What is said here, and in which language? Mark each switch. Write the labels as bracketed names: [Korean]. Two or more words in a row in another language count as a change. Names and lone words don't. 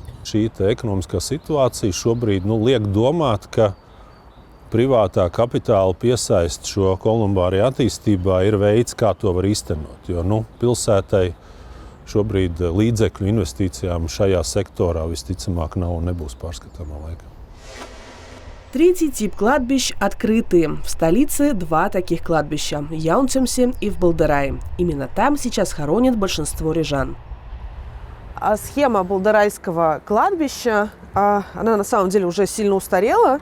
[Latvian] Šī ekonomiskā situācija šobrīd liek domāt, ka privātā kapitāla piesaist šo kolumbāriju attīstībā ir veids, kā to var īstenot. Jo pilsētai šobrīd līdzekļu investīcijām šajā sektorā visticamāk nav un nebūs pārskatāmā laikā. [Russian] Третий тип кладбищ – открытые. В столице 2 таких кладбища – в Яунцемсе и в Балдерае. Именно там сейчас хоронят большинство рижан. А схема балдерайского кладбища, она на самом деле уже сильно устарела.